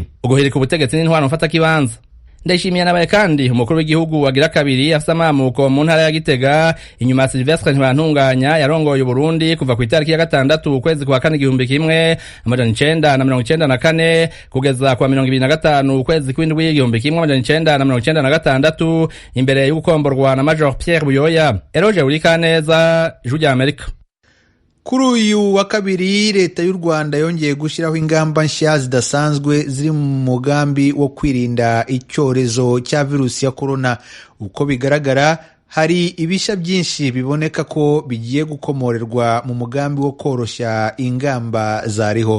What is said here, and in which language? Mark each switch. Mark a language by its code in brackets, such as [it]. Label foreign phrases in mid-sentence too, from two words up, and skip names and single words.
[rn] Uguhirika ubutegetsi n'intwaro mfata kibanza. Ndayishimiye nabaye kandi umukuru w'igihugu wagira kabiri afite amamuko mu ntara ya Gitega inyuma ya Sylvestre Ntibantunganya yarongoye Burundi kuva ku itariki ya 6 ukwezi kwa 4 1994 kugeza kwa 2025 ukwezi kw'indwi 1996 imbere y'ugukomborwa na Major Pierre Buyoya. Eloge Wirikaneza, Ijwi rya Amerika. [rw] Kuri uyu wa kabiri leta y'u Rwanda yongeye gushyiraho ingamba nshya zidasanzwe ziri mu mugambi wo kwirinda icyorezo cya virusi ya corona. Uko bigaragara hari ibishya byinshi biboneka ko bigiye gukomorerwa mu mugambi wo koroshya ingamba zariho.